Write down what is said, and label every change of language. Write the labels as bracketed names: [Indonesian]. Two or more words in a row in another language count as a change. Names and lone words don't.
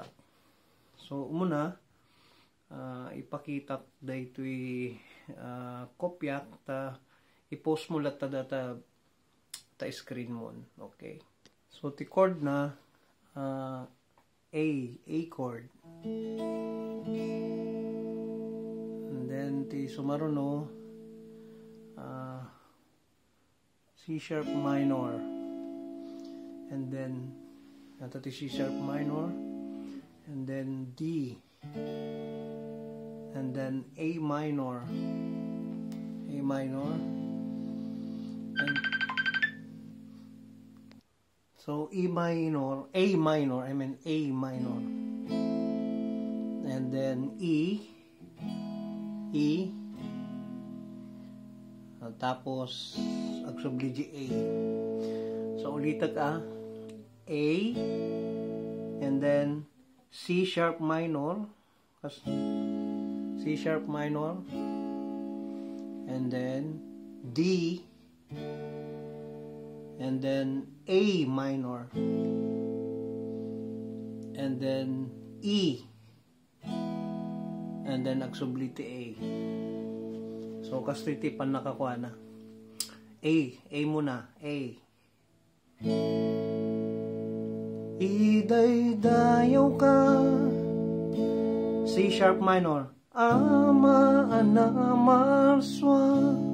[Iloko] So, muna ipakita daytoy kopya ta i-post mo lat ta screen mo. Okay. So, ti chord na A chord. [English] Then [Iloko] ti sumaruno [English] C sharp minor, and then [Iloko] nato ti [English] C sharp minor, and then D, and then A minor, and so A minor, and then E, [Iloko] tapos agsubli A. So ulitak A, [English] and then C sharp minor, and then D, and then A minor, and then E, and then agsubli A. [Iloko] So, kastitipan nakakuha na. A muna. A. Idaydayaw ka, [English] C sharp minor, [Iloko] ama anamarswa,